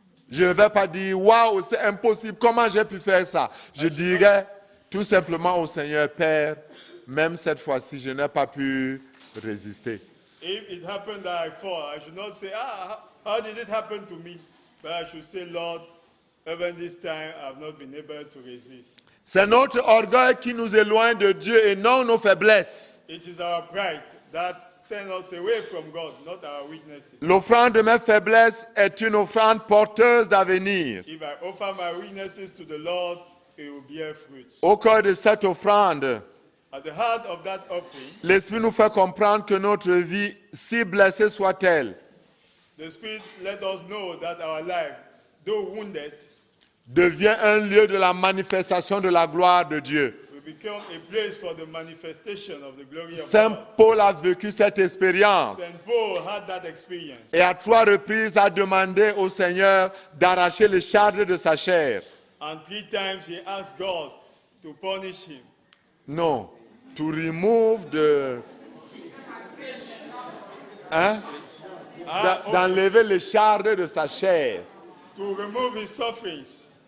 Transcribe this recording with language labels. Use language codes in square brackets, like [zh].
[fr] Je ne vais pas dire, waouh, c'est impossible, comment j'ai pu faire ça? Je dirais tout simplement au Seigneur, Père, même cette fois-ci, je n'ai pas pu résister. [en] If it happened that I fall, I should not say, how did it happen to me? But I should say, Lord, even this time I've not been able to resist. [fr] C'est notre orgueil qui nous éloigne de Dieu et non nos faiblesses. [en] It is our pride that sends us away from God, not our weaknesses. [fr] L'offrande de mes faiblesses est une offrande porteuse d'avenir. [en] If I offer my weaknesses to the Lord, it will bear fruit. [fr] Au cœur de cette offrande, [en] At the heart of that offering, [fr] l'Esprit nous fait comprendre que notre vie, si blessée soit-elle, [en] the Spirit let us know that our life, though wounded, [fr] devient un lieu de la manifestation de la gloire de Dieu. [en] will become a place for the manifestation of the glory of [fr] Saint [en] God. [fr] Paul a vécu cette expérience [en] St. Paul had that experience. [fr] et à 3 reprises a demandé au Seigneur d'arracher les charges de sa chair. [en] And 3 times he asked God to punish him. Non, to remove the... [fr] Hein? D'enlever les charges de sa chair. [en] To remove his sufferings.